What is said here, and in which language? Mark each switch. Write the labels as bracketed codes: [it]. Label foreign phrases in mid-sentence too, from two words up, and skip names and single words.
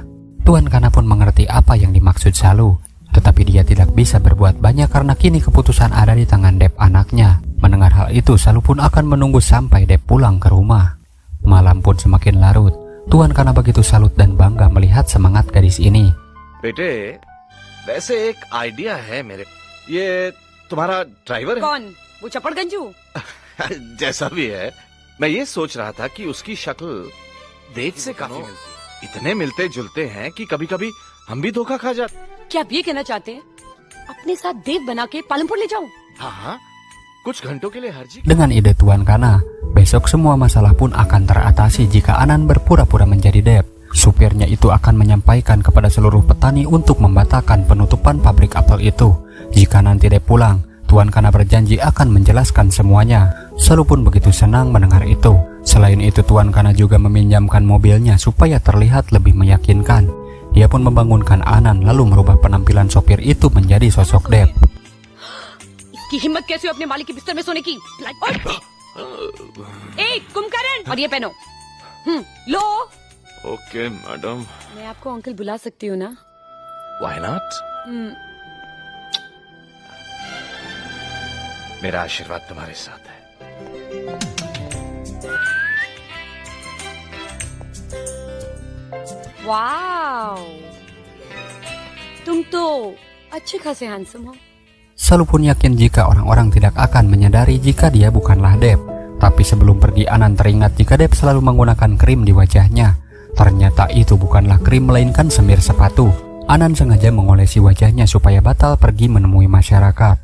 [id] Tuan Kana pun mengerti apa yang dimaksud Salu, tetapi dia tidak bisa berbuat banyak karena kini keputusan ada di tangan Deb anaknya. Mendengar hal itu, Salu pun akan menunggu sampai Deb pulang ke rumah. Malam pun semakin larut. Tuan Kana begitu salut dan bangga melihat semangat gadis ini. [hi] बेटे, वैसे एक आइडिया है मेरे। ये तुम्हारा ड्राइवर है? कौन? वो चपड़गंजू? जैसा भी है, मैं ये सोच रहा था कि उसकी शक्ल देव से काफी मिलती है। इतने मिलते जुलते हैं कि कभी कभी हम भी धोखा खा जाते। क्या आप ये कहना चाहते हैं अपने साथ देव बना के पालमपुर ले जाऊं? हाँ हाँ, कुछ घंटों के लिए हर्जी। [id] Dengan ide Tuan Kana, besok semua masalah pun akan teratasi jika Anan berpura-pura menjadi Deb. Supirnya itu akan menyampaikan kepada seluruh petani untuk membatalkan penutupan pabrik apel itu. Jika nanti Deb pulang, Tuan Kana berjanji akan menjelaskan semuanya. Salu pun begitu senang mendengar itu. Selain itu, Tuan Kana juga meminjamkan mobilnya supaya terlihat lebih meyakinkan. Dia pun membangunkan Anan lalu merubah penampilan sopir itu menjadi sosok Deb. [hi] इसकी हिम्मत कैसे हुई अपने मालिक के बिस्तर में सोने की? कुंभकर्ण, और ये पहनो। लो। [en] okay madam. [hi] मैं आपको अंकल बुला सकती हूँ ना? [en] Why not? [hi] मेरा आशीर्वाद तुम्हारे साथ है। वाव, तुम तो अच्छे खासे हैंडसम हो. [id] Salu pun yakin jika orang-orang tidak akan menyadari jika dia bukanlah Deb. Tapi sebelum pergi, Anan teringat jika Deb selalu menggunakan krim di wajahnya. Ternyata itu bukanlah krim melainkan semir sepatu. Anan sengaja mengolesi wajahnya supaya batal pergi menemui masyarakat.